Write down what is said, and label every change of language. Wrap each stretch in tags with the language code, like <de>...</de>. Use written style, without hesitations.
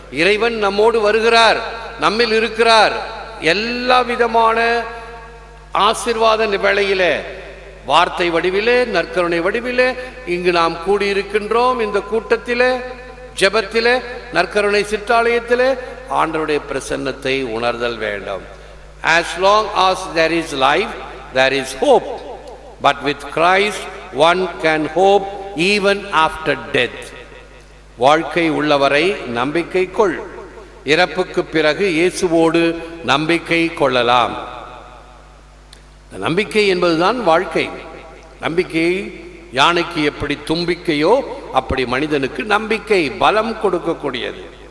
<ta>இறைவன் நம்மோடு வருகிறார், நம்மில் இருக்கிறார். எல்லா விதமான ஆசீர்வாத வேளையிலே, வார்த்தை வடிவிலே, நற்கருணை வடிவிலே இங்கு நாம் கூடியிருக்கின்றோம். இந்த கூட்டத்திலே, ஜெபத்திலே, நற்கருணை சிற்றாலயத்திலே ஆண்டவருடைய பிரசன்னத்தை உணர்தல் வேண்டும்.</ta> <en>As long as there is life, there is hope. But with Christ, one can hope even after death.</en> <ta>வாழ்க்கை உள்ளவரை நம்பிக்கை கொள், இறப்புக்கு பிறகு இயேசுவோடு நம்பிக்கை கொள்ளலாம். நம்பிக்கை என்பதுதான் வாழ்க்கை. நம்பிக்கை யானைக்கு எப்படி தும்பிக்கையோ அப்படி மனிதனுக்கு நம்பிக்கை பலம் கொடுக்கக்கூடியது.</ta>